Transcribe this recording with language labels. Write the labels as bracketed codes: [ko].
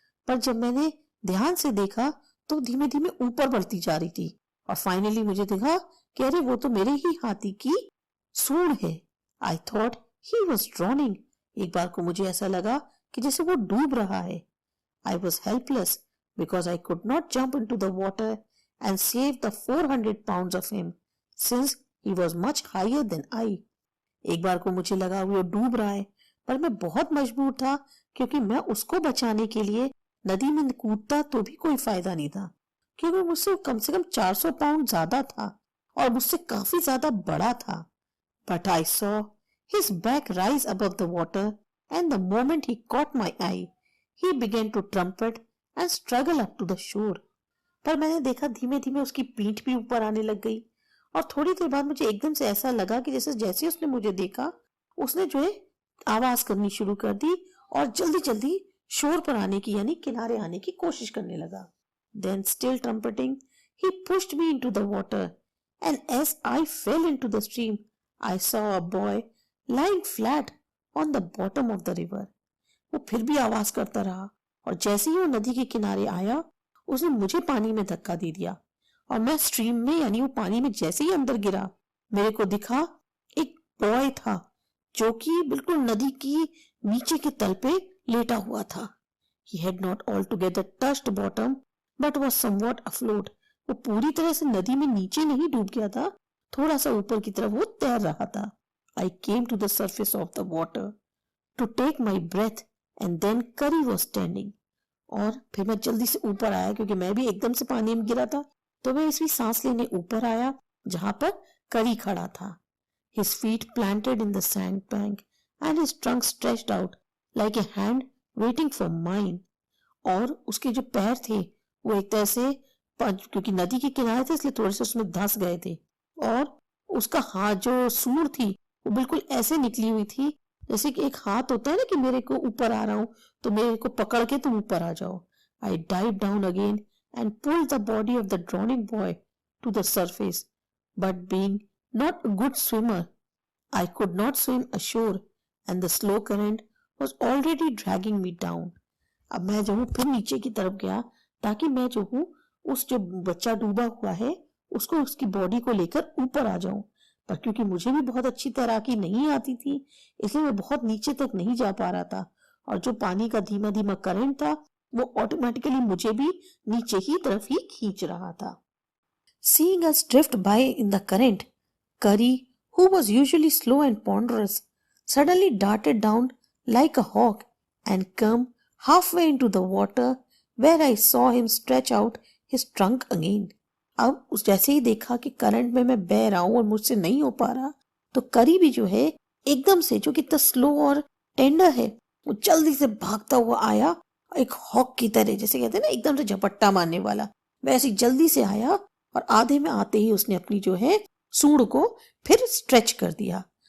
[hi] पर जब मैंने ध्यान से देखा तो धीमे धीमे ऊपर बढ़ती जा रही थी और फाइनली मुझे देखा कि अरे वो तो मेरे ही हाथी की सूंड है। [en] I thought he was drowning. [hi] एक बार को मुझे ऐसा लगा कि जैसे वो डूब रहा है। [en] I was helpless because I could not jump into the water and save the 400 pounds of him since he was much higher than I. [hi] एक बार को मुझे लगा वो डूब रहा है पर मैं बहुत मजबूर था क्योंकि मैं उसको बचाने के लिए नदी में कूदता तो भी कोई फायदा नहीं था क्योंकि मुझसे कम से कम 400 पाउंड ज्यादा था और मुझसे काफी ज्यादा बड़ा था। [en] But I saw his back rise above the water and the moment he caught my eye, he began to trumpet and struggle up to the shore. [hi] पर मैंने देखा धीमे धीमे उसकी पीठ भी ऊपर आने लग गई और थोड़ी देर बाद मुझे एकदम से ऐसा लगा कि जैसे जैसे उसने मुझे देखा उसने जो है आवाज करनी शुरू कर दी और जल्दी जल्दी शोर पर आने की यानी किनारे आने की कोशिश करने लगा। [en] Then still trumpeting, he pushed me into the water and as I fell into the stream, I saw a boy lying flat on the bottom of the river. [hi] वो फिर भी आवाज करता रहा और जैसे ही वो नदी के किनारे आया उसने मुझे पानी में धक्का दे दिया और मैं स्ट्रीम में यानी वो पानी में जैसे ही अंदर गिरा मेरे को दिखा एक बॉय था जो कि बिल्कुल नदी की नीचे के तल पे लेटा हुआ था। [en] He had not altogether touched bottom but was somewhat afloat. [hi] वो पूरी तरह से नदी में नीचे नहीं डूब गया था, थोड़ा सा ऊपर की तरफ वो तैर रहा था। [en] I came to the surface of the water to take my breath and then Curry was standing. [hi] और फिर मैं जल्दी से ऊपर आया क्योंकि मैं भी एकदम से पानी में गिरा था तो मैं इसमें सांस लेने ऊपर आया जहां पर करी खड़ा था. [en] His feet planted in the sandbank and his trunk stretched out like a hand waiting for mine. [hi] और उसके जो पैर थे वो एक तरह से क्योंकि नदी के किनारे थे इसलिए थोड़े से उसमें धंस गए थे, और उसका हाथ जो सूंड थी वो बिल्कुल ऐसे निकली हुई थी जैसे कि एक हाथ होता है ना कि मेरे को ऊपर आ रहा हूं तो मेरे को पकड़ के तुम ऊपर आ जाओ. [en] I dived down again and pulled the body of the drowning boy to the surface, but being not a good swimmer, I could not swim ashore and the slow current was already dragging me down. [hi] अब मैं जो हूँ फिर नीचे की तरफ गया ताकि मैं जो हूँ उस जो बच्चा डूबा हुआ है उसको उसकी बॉडी को लेकर ऊपर आ जाऊं, पर क्योंकि मुझे भी बहुत अच्छी तैराकी नहीं आती थी इसलिए मैं बहुत नीचे तक नहीं जा पा रहा था, और जो पानी का धीमा धीमा करंट था वो ऑटोमेटिकली मुझे भी नीचे की तरफ ही खींच रहा था. [en] Seeing us drift by in the current, Curry, who was usually slow and ponderous, suddenly darted down like a hawk and came halfway into the water where I saw him stretch out his trunk again. [hi] अब उस जैसे ही देखा कि current में मैं बह रहा हूं और मुझसे नहीं हो पा रहा, तो करी भी जो है एकदम से, जो कि इतना स्लो और टेंडर है, वो जल्दी से भागता हुआ आया, एक हॉक की तरह, जैसे कहते हैं ना एकदम से झपट्टा मारने वाला, वैसे जल्दी से आया और आधे में आते ही उसने अपनी जो है सूंड को फिर स्ट्रेच कर दिया.